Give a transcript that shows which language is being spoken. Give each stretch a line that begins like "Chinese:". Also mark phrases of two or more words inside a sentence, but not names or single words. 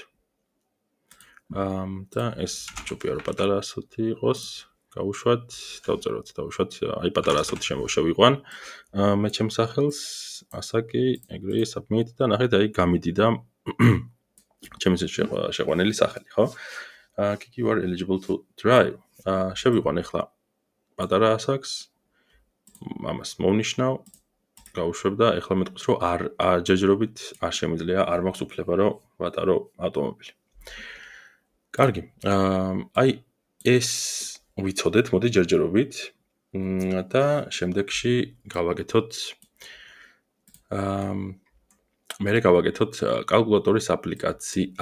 Georgian: და ეს ჯობია რომ პატარა ასოთი იყოს. გავუშვათ, დავუშვათ, აი პატარა ასოთი შევიყვან. მე ჩემს სახელს ასაკი, ეგრე submit და ნახეთ, აი გამიდიდა ჩემს შეყვანილი სახელი, ხო?
English: Kiki, you are eligible to drive.
Georgian: შევიყვან ახლა პატარა ასაკს. ამას მოვნიშნავ. გავუშვებ და ახლა მეტყვის რომ არ ჯერჯერობით არ შემიძლია, არ მაქვს უფლება რომ ვატარო ავტომობილი. კარგი. აი ეს ვიცოდეთ, მოდი ჯერჯერობით და შემდეგში გავაკეთოთ მე გავაკეთოთ კალკულატორის აპლიკაცია.